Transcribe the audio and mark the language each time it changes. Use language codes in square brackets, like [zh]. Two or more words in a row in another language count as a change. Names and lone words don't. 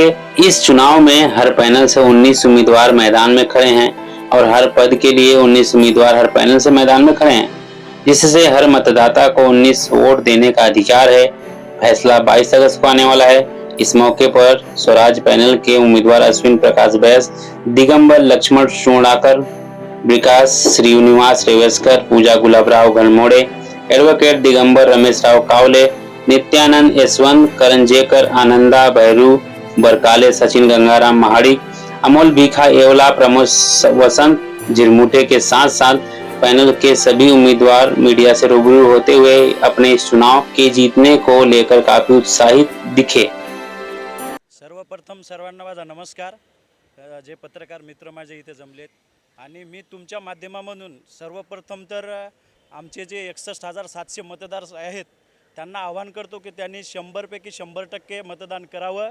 [hi] इस चुनाव में हर पैनल से 19 उम्मीदवार मैदान में खड़े हैं और हर पद के लिए 19 उम्मीदवार हर पैनल से मैदान में खड़े हैं, जिससे हर मतदाता को 19 वोट देने का अधिकार है। फैसला 22 अगस्त को आने वाला है। इस मौके पर स्वराज पैनल के उम्मीदवार अश्विन प्रकाश बैस, दिगंबर लक्ष्मण सोनाकर, विकास श्रीनिवास रेवस्कर, पूजा गुलाबराव घनमोड़े, एडवोकेट दिगंबर रमेश राव कावले, नित्यानंद यशवंत करंजेकर, आनंदा बहरू बरकाले, सचिन गंगाराम महाड़ी, अमोल भीखा एवला, प्रमोद वसंत झिरमुटे के साथ साथ पैनल के सभी उम्मीदवार मीडिया से रूबरू होते हुए अपने इस चुनाव के जीतने को लेकर काफी उत्साहित दिखे। [mr] सर्वप्रथम सर्वांना माझा नमस्कार। जे पत्रकार मित्र माझे इथे जमलेत आणि मी तुमच्या माध्यमामधून सर्वप्रथम तर आमचे जे 61,700 मतदार आहेत त्यांना आवाहन करतो की त्यांनी 100 पैकी 100% मतदान करावं।